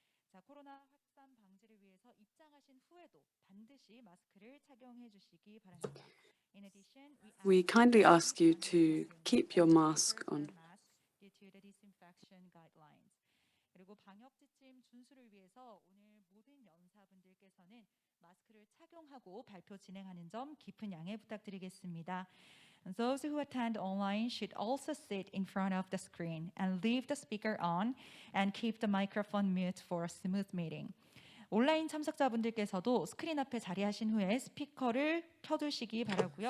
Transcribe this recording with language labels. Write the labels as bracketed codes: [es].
[ko] 자, 코로나 확산 방지를 위해서 입장하신 후에도 반드시 마스크를 착용해 주시기 바랍니다. [en] In addition, We kindly ask you to keep your mask on. due to the disinfection guidelines. [ko] 그리고 방역 지침 준수를 위해서 오늘 모든 연사분들께서는 마스크를 착용하고 발표 진행하는 점 깊은 양해 부탁드리겠습니다. [en] And those who attend online should also sit in front of the screen and leave the speaker on and keep the microphone mute for a smooth meeting. [ko] 온라인 참석자분들께서도 스크린 앞에 자리하신 후에 스피커를 켜두시기 바라고요.